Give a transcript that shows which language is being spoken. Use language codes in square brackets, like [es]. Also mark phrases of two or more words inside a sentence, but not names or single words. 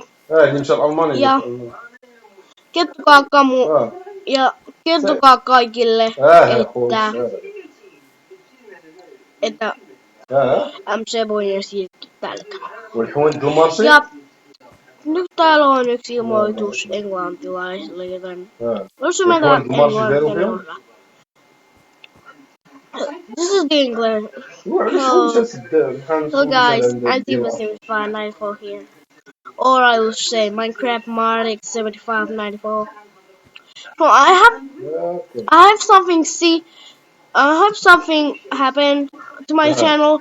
[fi] Ja kertokaa kaikille, että MC Boy siirtyy tällä kanavalla. Ja nyt täällä on yksi ilmoitus englantilaisille, joten jos ymmärrät englantia. [en] This is the English. So guys, Anti-Muslim594 here. Or I will say Minecraft Matrix 7594. So I have something happened to my channel.